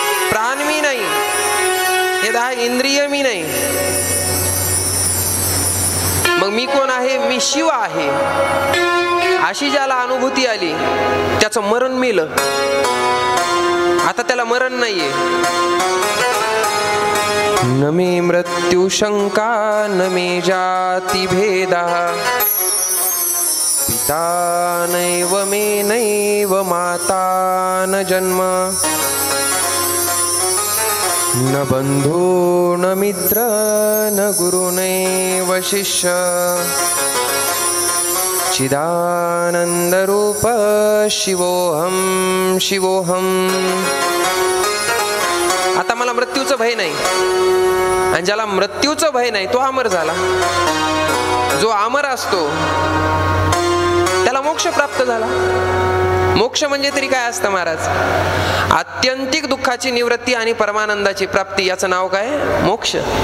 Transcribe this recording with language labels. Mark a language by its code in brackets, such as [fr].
[mr] प्राण मी नाही, हे 10 इंद्रिय मी नाही. मग मी कोण आहे? मी शिव आहे. अशी ज्याला अनुभूती आली त्याचं मरण मेलं. आता त्याला मरण नाहीये. [sa] न मे मृत्यू शंका न मे जाती भेदा पिता नैव मे नैव माता न जन्म न बंधू न मित्र न गुरु नैव शिष्य चिदानंद रूप शिवोहम शिवोहम. [mr] आता मला मृत्यूचं भय नाही. आणि ज्याला मृत्यूचं भय नाही तो अमर झाला. जो अमर असतो त्याला मोक्ष प्राप्त झाला. मोक्ष म्हणजे तरी काय असतं महाराज? आत्यंतिक दुःखाची निवृत्ती आणि परमानंदाची प्राप्ती, याचं नाव काय? मोक्ष.